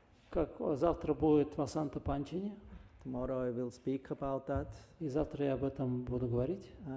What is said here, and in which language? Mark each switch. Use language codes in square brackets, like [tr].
[ru] Как завтра будет Васанта Панчани, [en] Tomorrow I will speak about that. [ru] и завтра я об этом буду говорить.